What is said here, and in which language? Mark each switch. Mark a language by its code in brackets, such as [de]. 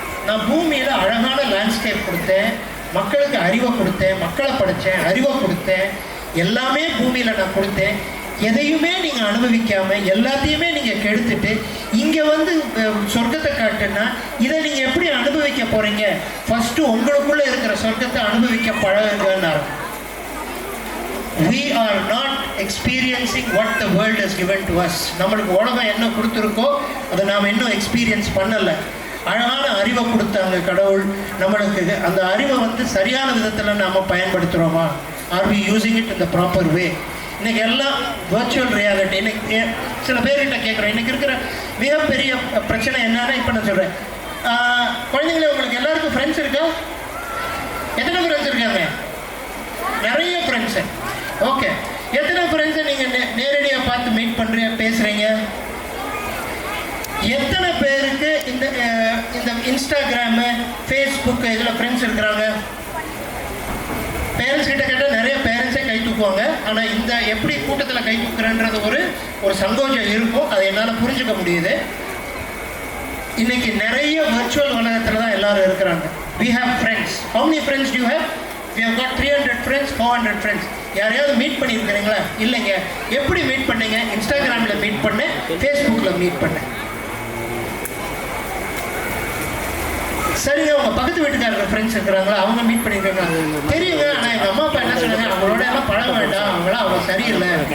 [ta] நான் பூமியில் அழகான லேண்ட்ஸ்கேப் கொடுத்தேன், மக்களுக்கு அறிவை கொடுத்தேன், மக்களை படித்தேன், அறிவை கொடுத்தேன், எல்லாமே பூமியில் நான் கொடுத்தேன். எதையுமே நீங்கள் அனுபவிக்காமல் எல்லாத்தையுமே நீங்கள் கெடுத்துட்டு இங்கே வந்து சொர்க்கத்தை காட்டுன்னா இதை நீங்கள் எப்படி அனுபவிக்க போகிறீங்க? ஃபஸ்ட்டு உங்களுக்குள்ளே இருக்கிற சொர்க்கத்தை அனுபவிக்க பழகுங்கன்னாரு. [en] We are not experiencing what the world has given to us. [ta] நம்மளுக்கு உலகம் என்ன கொடுத்துருக்கோ அதை நாம் இன்னும் எக்ஸ்பீரியன்ஸ் பண்ணலை. அழகான அறிவை கொடுத்தாங்க கடவுள் நம்மளுக்கு. அந்த அறிவை வந்து சரியான விதத்தில் நாம் பயன்படுத்துகிறோமா? [en] Are we using it in the proper way? [ta] இன்றைக்கி எல்லாம் வர்ச்சுவல் ரியாலிட்டி. இன்றைக்கி சில பேர்கிட்ட கேட்குறேன், இன்றைக்கி இருக்கிற மிகப்பெரிய பிரச்சனை என்னன்னா, இப்போ நான் சொல்கிறேன், குழந்தைங்களே உங்களுக்கு எல்லாருக்கும் ஃப்ரெண்ட்ஸ் இருக்கா? எத்தனை ஃப்ரெண்ட்ஸ் இருக்காங்க? நிறைய ஃப்ரெண்ட்ஸு. ஓகே, எத்தனை ஃப்ரெண்ட்ஸை நீங்கள் நேரடியாக பார்த்து மீட் பண்ணுறீங்க, பேசுகிறீங்க? எத்தனை பேருக்கு இந்த இன்ஸ்டாகிராமு, ஃபேஸ்புக்கு இதில் ஃப்ரெண்ட்ஸ் இருக்கிறாங்க? பேரண்ட்ஸ் கிட்ட கேட்டால் நிறைய பேரண்ட்ஸே கை தூக்குவாங்க. ஆனால் இந்த எப்படி கூட்டத்தில் கை தூக்குறன்றது ஒரு சங்கோஜம் இருக்கும். அதை என்னால் புரிஞ்சுக்க முடியுது. இன்னைக்கு நிறைய வர்ச்சுவல் உலகத்தில் தான் எல்லாரும் இருக்கிறாங்க. [en] We have friends. How many friends do you have? We have got 300 friends, 400 friends. [ta] யாரையாவது மீட் பண்ணியிருக்கிறீங்களா? இல்லைங்க. எப்படி மீட் பண்ணீங்க? இன்ஸ்டாகிராமில் மீட் பண்ணேன், ஃபேஸ்புக்கில் மீட் பண்ணேன். சரிங்க, உங்கள் பக்கத்து வீட்டுக்காரங்க ஃப்ரெண்ட்ஸ் இருக்கிறாங்களா? அவங்க மீட் பண்ணியிருக்காங்க? தெரியுங்க. ஆனால் எங்கள் அம்மா அப்பா என்ன சொன்னாங்க, அவங்களோட எல்லாம் பழக வேண்டாம், அவங்களாம் அவங்க சரியில்லை.